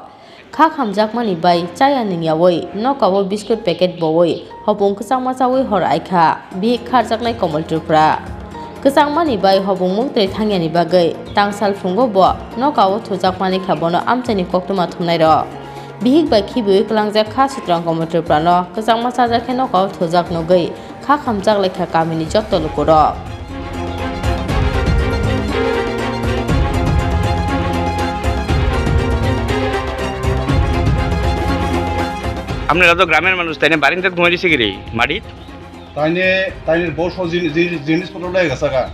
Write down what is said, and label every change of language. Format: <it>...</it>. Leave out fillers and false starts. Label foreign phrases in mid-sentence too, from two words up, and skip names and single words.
<trp>kha khamjak mani bai chaya ningyawoi nokawo biscuit packet bowoi hobung ksangma chawi hor aikha Bihik kharjaknai Kamal Tripura ksang mani bai hobung mungtre thangyani bagai tangsal fungo bo nokawo thujak mani khabono amchani koktuma thumnai ro Bihik bai Khibiwi klangjak kha sutrang Kamal Tripura no ksangma chajakhe nokawo thujak nogai kha khamjak lekha kamini Jotto lukuro</trp> <bn>আপনারা তো গ্রামের মানুষ তাই না বাড়িতে ঘুমাই দিছে গিরি মাটিত তাইনের বড় সব জিনিসপত্র লয়ে গেছে গা</bn>